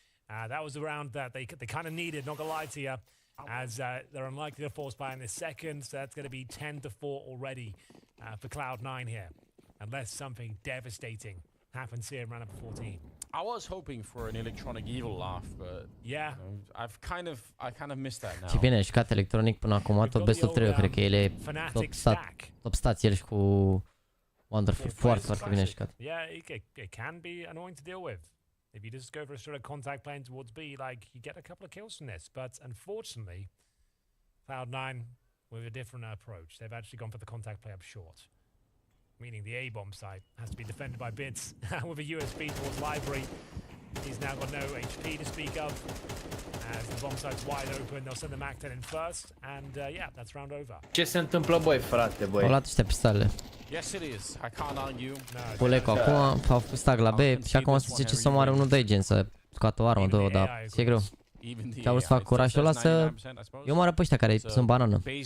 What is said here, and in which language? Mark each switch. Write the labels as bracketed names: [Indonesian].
[English] That was the round that they kind of needed, not gonna lie to you, as they're unlikely to force buy in the second, so that's going to be 10-4 already for Cloud9 here, unless something devastating happens here in round number 14. I was hoping for an electronic evil laugh, but yeah, I kind of missed that now. [Romanian] Și bine, a jucat electronic până acum, tot best of 3, eu cred că el e top stats, el și cu Wonderful, foarte, foarte bine jucat. [English] Yeah, it can be annoying to deal with. If you just go for a sort of contact playing towards B, like, you get a couple of kills from this, but unfortunately, Cloud9 with a different approach. They've actually gone for the contact play up short, meaning the A-bomb site has to be defended by Bits with a USB towards Library. He's now got no HP to speak of. As the bomb site's wide open, they'll send the Mac-10 in first, and yeah, that's round over. [Romanian] Ce se întâmplă, băi, frate, băi? Au luat ăștia pistolele. [English] Yes, it is. I can't argue. [Romanian] Puleco acum, au făcut stag la B și acum se zice să omoare unul de gen, să scoată o armă, două, dar e greu. Și au vrut să fac curajul ăla să îi omoară pe ăștia care sunt banană.